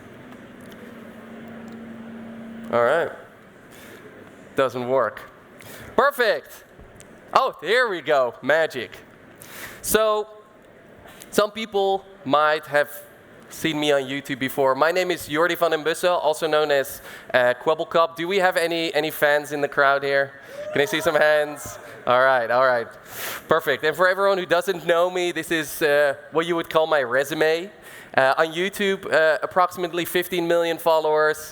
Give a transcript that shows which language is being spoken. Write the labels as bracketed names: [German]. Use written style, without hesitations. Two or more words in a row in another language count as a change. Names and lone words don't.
[English] All right. Doesn't work. Perfect. Oh, here we go. Magic. So, some people might have seen me on YouTube before. My name is Jordi van der Bussche, also known as Kwebbelkop. Do we have any fans in the crowd here? Can I see some hands? All right. Perfect. And for everyone who doesn't know me, this is what you would call my resume. On YouTube, approximately 15 million followers.